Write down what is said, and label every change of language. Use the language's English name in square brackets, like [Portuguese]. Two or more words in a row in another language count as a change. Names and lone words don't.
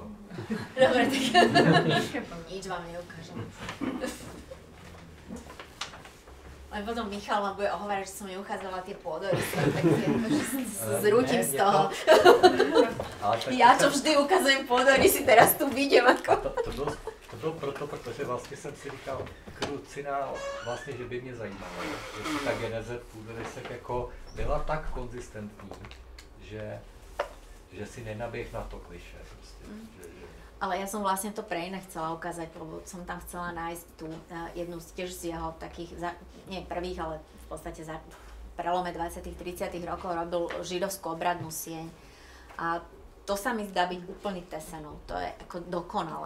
[Slovak] Dobre, tak nič vám neukážem. Len potom Michal ma bude ohovárať, že som neuchádzala tie pôdorysy, tak zrútim z toho. Ja čo vždy ukazujem pôdorysy, teraz tu vidím ako... [Czech] To bylo proto, protože vlastně jsem si říkal, krucinál, vlastně, že by mě zajímalo, jestli ta geneze půdorysek jako byla tak konzistentní, že si nenaběh na to kliše. Prostě, [Slovak] Ale ja som vlastne to pre iné chcela ukázať, lebo som tam chcela nájsť tú jednu tiež z jeho takých, nie prvých, ale v podstate za prelome 20. 30. rokov robil židovskú obradnú sieň. A to sa mi zdá byť úplný tesenov, to je ako dokonalé.